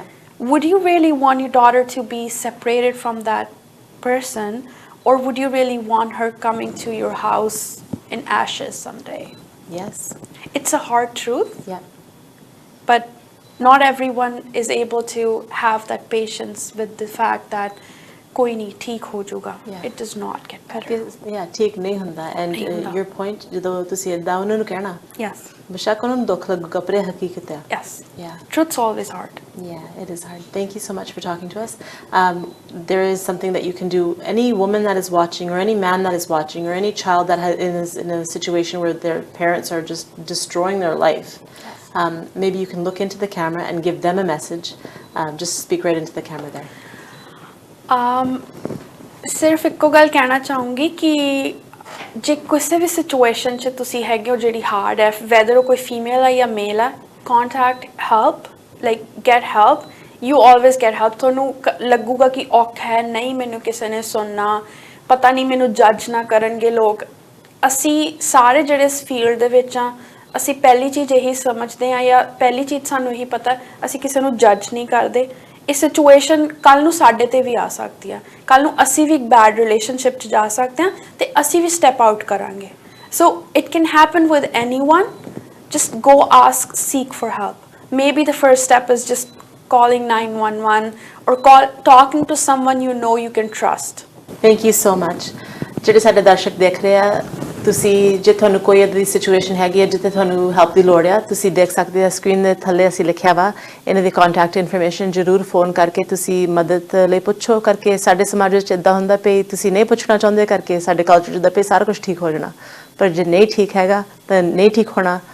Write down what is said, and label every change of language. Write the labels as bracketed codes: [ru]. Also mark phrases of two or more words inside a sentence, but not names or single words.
[en] Would you really want your daughter to be separated from that person, or would you really want her coming to your house in ashes someday? Yes. It's a hard truth, Yeah. but not everyone is able to have that patience with the fact that [pa] ਕੋਈ ਨਹੀਂ ਠੀਕ ਹੋ ਜਾਗਾ. [en] Yeah. It does not get better. Yeah, [pa] ਠੀਕ ਨਹੀਂ ਹੁੰਦਾ and ਨਹੀਂ ਹੁੰਦਾ। [en] your point [pa] ਜਦੋਂ ਤੁਸੀਂ ਇਦਾਂ ਉਹਨਾਂ ਨੂੰ ਕਹਿਣਾ [en] Yes, [pa] ਬੇਸ਼ੱਕ ਉਹਨਾਂ ਨੂੰ ਦੁੱਖ ਲੱਗੂਗਾ ਪਰ ਇਹ ਹਕੀਕਤ ਹੈ। [en] yes. Yeah. Truth's always hard. Yeah, it is hard. Thank you so much for talking to us. There is something that you can do. Any woman that is watching, or any man that is watching, or any child that is in a situation where their parents are just destroying their life, maybe you can look into the camera and give them a message. Just speak right into the camera there. [pa] ਸਿਰਫ ਇੱਕੋ ਗੱਲ ਕਹਿਣਾ ਚਾਹੂੰਗੀ ਕਿ ਜੇ ਕਿਸੇ ਵੀ ਸਿਚੁਏਸ਼ਨ 'ਚ ਤੁਸੀਂ ਹੈਗੇ ਹੋ ਜਿਹੜੀ ਹਾਰਡ ਹੈ, ਵੈਦਰ ਉਹ ਕੋਈ ਫੀਮੇਲ ਹੈ ਜਾਂ ਮੇਲ ਹੈ, [en] contact help, like get help. You always get help. [pa] ਤੁਹਾਨੂੰ ਲੱਗੂਗਾ ਕਿ ਔਖਾ ਹੈ, ਨਹੀਂ ਮੈਨੂੰ ਕਿਸੇ ਨੇ ਸੁਣਨਾ, ਪਤਾ ਨਹੀਂ ਮੈਨੂੰ ਜੱਜ ਨਾ ਕਰਨਗੇ ਲੋਕ। ਅਸੀਂ ਸਾਰੇ ਜਿਹੜੇ ਇਸ ਫੀਲਡ ਦੇ ਵਿੱਚ ਆ, ਅਸੀਂ ਪਹਿਲੀ ਚੀਜ਼ ਇਹੀ ਸਮਝਦੇ ਹਾਂ, ਜਾਂ ਪਹਿਲੀ ਚੀਜ਼ ਸਾਨੂੰ ਇਹੀ ਪਤਾ, ਅਸੀਂ ਕਿਸੇ ਨੂੰ ਜੱਜ ਨਹੀਂ ਕਰਦੇ। ਇਹ ਸਿਚੁਏਸ਼ਨ ਕੱਲ ਨੂੰ ਸਾਡੇ ਤੇ ਵੀ ਆ ਸਕਦੀ ਆ, ਕੱਲ ਨੂੰ ਅਸੀਂ ਵੀ ਇੱਕ [en] bad relationship [pa] 'ਚ ਜਾ ਸਕਦੇ ਹਾਂ ਤੇ ਅਸੀਂ ਵੀ [en] step out [pa] ਕਰਾਂਗੇ। [en] So it can happen with anyone. Just go ask, seek for help. Maybe the first step is just calling 911 or talking to someone you know you can trust. Thank you so much. [pa] ਜਿਹੜੇ ਸਾਡੇ ਦਰਸ਼ਕ ਦੇਖ ਰਹੇ ਆ, ਤੁਸੀਂ ਜੇ ਤੁਹਾਨੂੰ ਕੋਈ ਅਜਿਹੀ ਸਿਚੁਏਸ਼ਨ ਹੈਗੀ ਹੈ ਜਿੱਥੇ ਤੁਹਾਨੂੰ ਹੈਲਪ ਦੀ ਲੋੜ ਆ, ਤੁਸੀਂ ਦੇਖ ਸਕਦੇ ਆ ਸਕਰੀਨ ਦੇ ਥੱਲੇ ਅਸੀਂ ਲਿਖਿਆ ਵਾ ਇਹਨਾਂ ਦੀ [en] contact information. [pa] ਜ਼ਰੂਰ ਫੋਨ ਕਰਕੇ ਤੁਸੀਂ ਮਦਦ ਲਈ ਪੁੱਛੋ। ਕਰਕੇ ਸਾਡੇ ਸਮਾਜ ਵਿੱਚ ਇੱਦਾਂ ਹੁੰਦਾ ਪਈ ਤੁਸੀਂ ਨਹੀਂ ਪੁੱਛਣਾ ਚਾਹੁੰਦੇ, ਕਰਕੇ ਸਾਡੇ ਕਲਚਰ ਜਿੱਦਾਂ ਪਈ ਸਾਰਾ ਕੁਝ ਠੀਕ ਹੋ ਜਾਣਾ, ਪਰ ਜੇ ਨਹੀਂ ਠੀਕ ਹੈਗਾ ਤਾਂ ਨਹੀਂ ਠੀਕ ਹੋਣਾ।